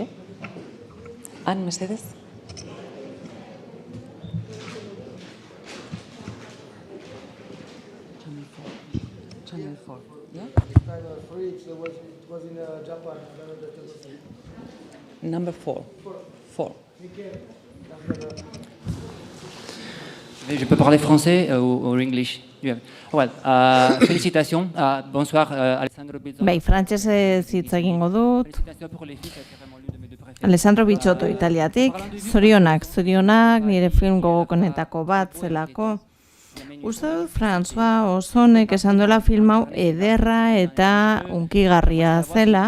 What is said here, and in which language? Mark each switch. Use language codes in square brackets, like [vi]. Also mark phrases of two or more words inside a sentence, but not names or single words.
[en] Anne, Mercedes? Channel 4. Yeah? Channel 3, it was in Japan. Number 4. 4. [fr] Je peux parler français ou English? [en] Well, [fr] félicitations. Bonsoir, Alessandro Bizzotto. [eu] Bai, frantsesez hitz egingo dut. Alessandro Bizzotto, Italiatik. Zorionak, nire film gogokonetako bat zelako. Uste dut François Ozonek esan duela film hau ederra eta unkigarria zela.